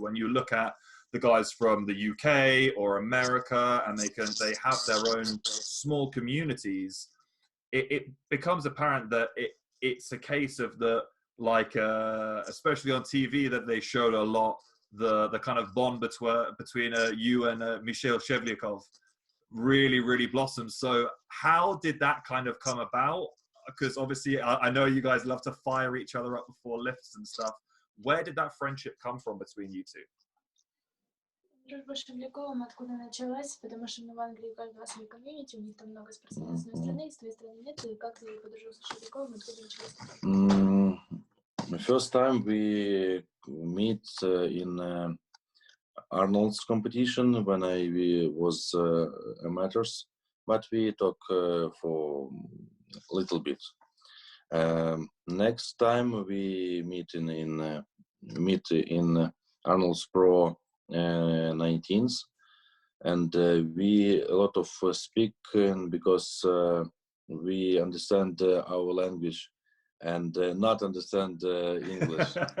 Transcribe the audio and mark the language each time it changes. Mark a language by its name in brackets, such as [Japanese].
[English] When you look at the guys from the UK or America, and they have their own small communities, it becomes apparent that it's a case of especially on TV, that they showed a lot the kind of bond between you and Mikhail Shevlyakov really blossomed. So how did that kind of come about? Because obviously I know you guys love to fire each other up before lifts and stuff. Where did that friendship come from between you two? [Russian] Дружба с Шевляковым откуда началась, потому что в Англии у каждого свой комьюнити, у них там много спортсменов с одной стороны, с твоей стороны нет, и как ты подружился с Шевляковым, откуда началось? [English] The first time we meet in Arnold's competition when I was amateurs, but we talk for a little bit. Next time we meet in Arnold's Pro 19th, and we a lot of speak because we understand our language and not understand English.